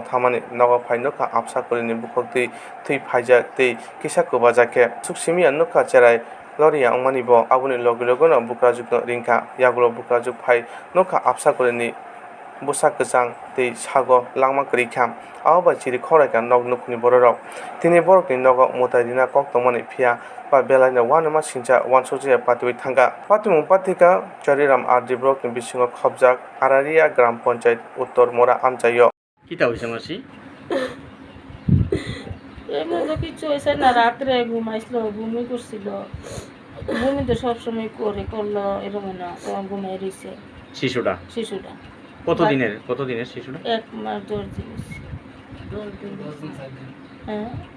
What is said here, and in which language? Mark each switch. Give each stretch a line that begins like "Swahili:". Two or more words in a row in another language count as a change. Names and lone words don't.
Kok Borok: thamani nogo phai nukha apsa kulini bukhok tui phaijak tei kisa kwbajak suksimi nukha cherai loriya wngmani bo aboni loge loge no bukrajuk no ringkha yagulo bukrajuk phai nukha apsa kulini busak kwchang tei sago langma kwrwikha abo chiri khораika nog nukni borok tini borokni nogo mutai rina kok tongmani phiya ba belai no wanama singcha wansojya patwi thangka patimung patika chariram RD block ni bisingo khopjak Araria gram panchayat uttor mora amchaio
Bangla: কিতা হইছে মাসি এমন তো কিছু হয়েছে না, রাত্রে ঘুমাইছিল, ঘুমিয়ে করছিল, ঘুমি তো সবসময় করলো এরকম না, তখন ঘুমাই রয়েছে শিশুটা শিশুটা। কত দিনের শিশুটা? 1 মাস 10 দিন। হ্যাঁ